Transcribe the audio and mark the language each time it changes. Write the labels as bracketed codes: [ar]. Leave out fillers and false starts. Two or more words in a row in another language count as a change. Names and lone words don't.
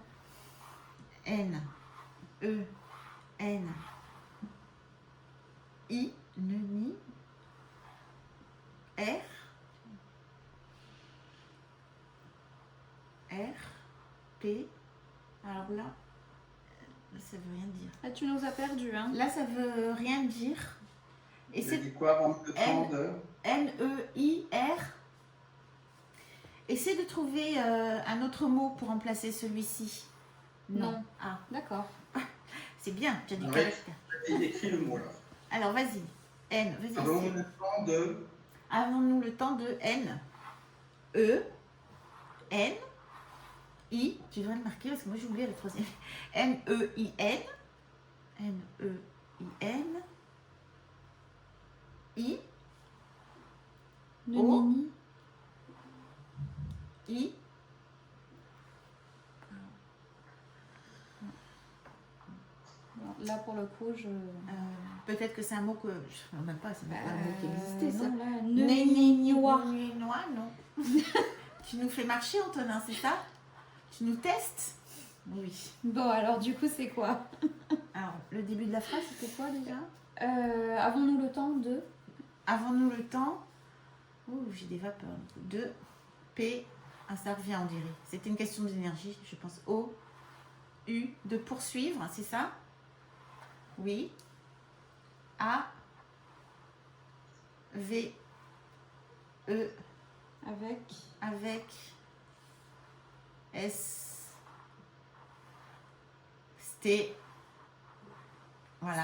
[fr] N, E, N, I, ni, R, P. Alors là, ça veut rien dire. Ah, tu nous as perdu, hein. Là, ça veut rien dire. Et J'ai c'est dit quoi avant le temps de... N-E-I-R. Essaie de trouver un autre mot pour remplacer celui-ci. Non. Ah, D'accord. c'est bien, tu as du Ouais. caractère. Il écrit le mot là. Alors, vas-y. N, vas-y. Avons-nous le temps de... Avons-nous le temps de N, E, N, I, tu devrais le marquer parce que moi j'ai oublié le troisième. N, E, I, N, N, E, I, N, I, O. Nini. I, Bon, là pour le coup, je. peut-être que c'est un mot que je ne sais même pas, c'est même pas un mot qui existait ça. Non, là, Néninois. Non. Tu nous fais marcher, Antonin, c'est ça? Tu nous testes? Oui. Bon, alors du coup, c'est quoi? Alors, le début de la phrase, c'était quoi déjà? Avons-nous le temps de. Avons-nous le temps? Oh, j'ai des vapeurs. De P. Ah, ça revient, on dirait. C'était une question d'énergie, je pense. O. U. De poursuivre, c'est ça? Oui. A. V. E. Avec S. Sté. Voilà.